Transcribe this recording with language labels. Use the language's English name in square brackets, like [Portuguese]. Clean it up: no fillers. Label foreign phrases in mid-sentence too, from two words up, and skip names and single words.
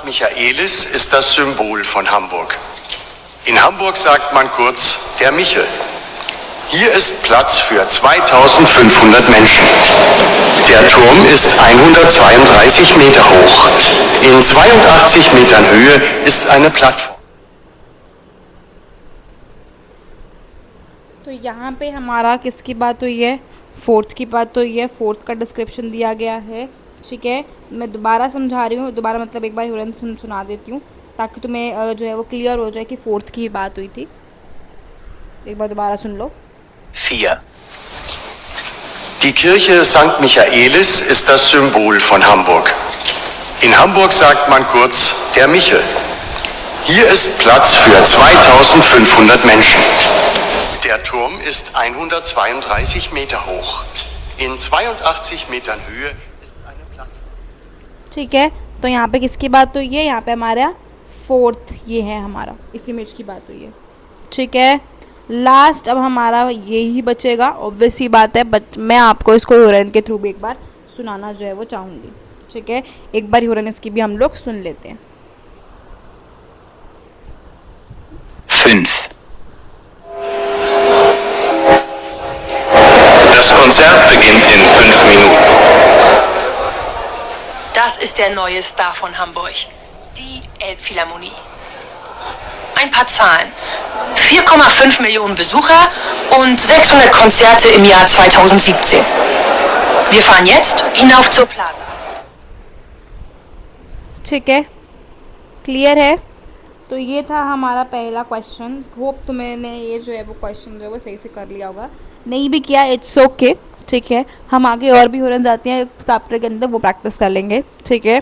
[German] Michaelis ist das Symbol von Hamburg. In Hamburg sagt man kurz der Michel. Hier ist Platz für 2500 Menschen. Der Turm ist 132 Meter hoch. In 82 Metern Höhe ist eine Plattform. [Hindi] तो यहाँ पे हमारा किसकी बात हुई है? 4th की बात हुई है। 4th का डिस्क्रिप्शन दिया गया है, ठीक है। मैं दोबारा समझा रही हूँ, दोबारा मतलब एक बार ह्यूरन सुना देती हूँ ताकि तुम्हें जो है वो क्लियर हो जाए कि 4th की बात हुई थी। एक बार दोबारा सुन लो। 4, [German] Die Kirche St. Michaelis ist das Symbol von Hamburg. In Hamburg sagt man kurz der Michel. Hier ist Platz für 2500 Menschen. Der Turm ist 132 Meter hoch. In 82 Metern Höhe ist eine Plattform. [Hindi] ठीक है, तो यहाँ पे किसकी बात हुई है? यहाँ पे हमारा 4th ये है, हमारा इस इमेज की बात हुई है, ठीक है। लास्ट अब हमारा यही बचेगा, ऑब्वियस ही बात है, बट मैं आपको इसको ह्यूरन के थ्रू भी एक बार सुनाना जो है वो चाहूँगी, ठीक है। एक बार ह्यूरन इसकी भी हम लोग सुन लेते हैं। 5, [German] Das Konzert beginnt in 5 Minuten. Das ist der neue Star von Hamburg, die Elbphilharmonie. Ein paar Zahlen. 4,5 Millionen Besucher und 600 Konzerte im Jahr 2017. Wir fahren jetzt hinauf zur Plaza. [Hindi] ठीक है, क्लियर है। तो ये था हमारा पहला क्वेश्चन। होप तुमने ये जो है वो क्वेश्चन जो है वो सही से कर लिया होगा, नहीं भी किया [English] it's okay, [Hindi] ठीक है। हम आगे और भी ह्यूरन जाते हैं चैप्टर के अंदर, वो प्रैक्टिस कर लेंगे, ठीक है।